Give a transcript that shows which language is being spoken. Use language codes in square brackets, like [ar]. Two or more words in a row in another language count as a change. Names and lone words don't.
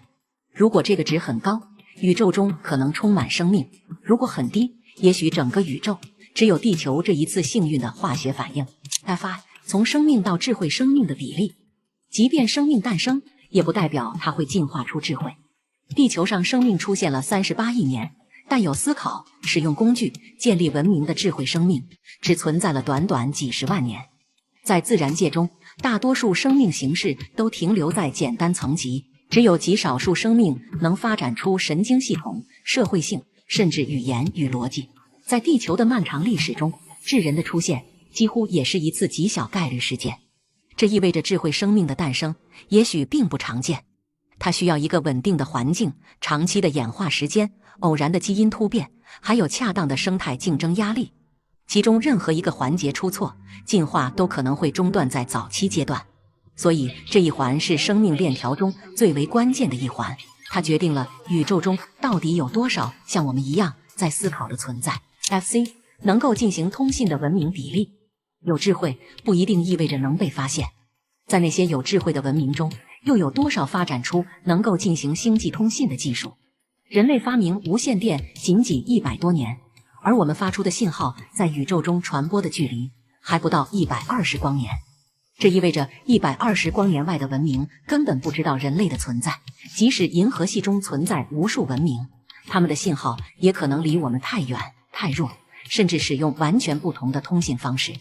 [zh] 如果這個值很高，宇宙中可能充滿生命；如果很低，也許整個宇宙只有地球這一次幸運的化學反應。從生命到智慧生命的比例，即便生命誕生，也不代表它會進化出智慧。地球上生命出現了38億年，但有思考、使用工具、建立文明的智慧生命，只存在了短短幾十萬年。在自然界中，大多數生命形式都停留在簡單層級，只有極少數生命能發展出神經系統、社會性，甚至語言與邏輯。在地球的漫長歷史中，智人的出現幾乎也是一次極小概率事件。這意味着智慧生命的誕生也許並不常見，它需要一個穩定的環境、長期的演化時間、偶然的基因突變，還有恰當的生態競爭壓力。其中任何一個環節出錯，進化都可能會中斷在早期階段。所以這一環是生命鏈條中最為關鍵的一環，它決定了宇宙中到底有多少像我們一樣在思考的存在。能夠進行通信的文明比例。有智慧不一定意味着能被發現，在那些有智慧的文明中，又有多少發展出能夠進行星際通信的技術？人類發明無線電僅100多年，而我們發出的信號在宇宙中傳播的距離還不到120光年。這意味着120光年外的文明根本不知道人類的存在，即使銀河系中存在無數文明，他們的信號也可能離我們太遠太弱，甚至使用完全不同的通信方式。